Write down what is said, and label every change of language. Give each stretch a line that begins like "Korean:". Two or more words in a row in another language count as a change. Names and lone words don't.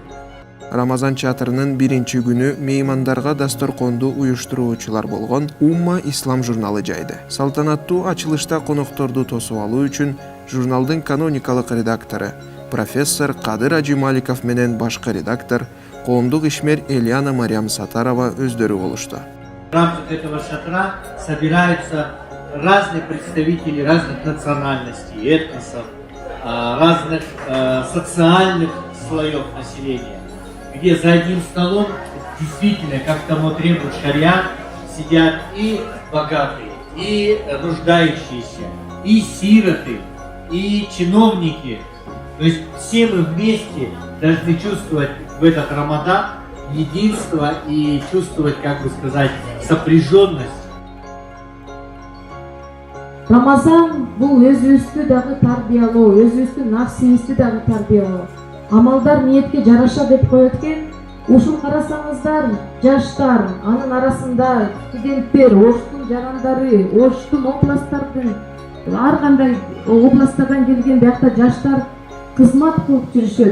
Kyrgyz: Рамазан чатырынын биринчи күнү меймандарга дасторконду уюштуруучулар болгон Умма Ислам журналы жайды. Салтанаттуу ачылышта конокторду тосуп алуу үчүн журналдын каноникалык редактору профессор Кадыр Ажималиков менен башкы редактор коомдук ишмер Элиана Мариям Сатарова өздөрү болушту.
Russian: В рамках этого шатра собираются разные представители разных национальностей, этносов, разных социальных слоев населения, где за одним столом действительно, как тому требует шариат, сидят и богатые, и нуждающиеся, и сироты, и чиновники. То есть все мы вместе должны чувствовать в этот Рамадан единство и чувствовать, как бы сказать, сопряженность.
Kyrgyz: Рамазан бул өзүбүздү дагы тарбиялоо, өзүбүздүн нафсибизди дагы тарбиялоо. Амалдар ниетке жараша деп коет экен. Ушул карасаңыздар, жаштар, анын арасында студенттер, Оштун жарандары, Оштун областтардын ар кандай областтардан келген биякта жаштар кызмат кылып жүрүшөт.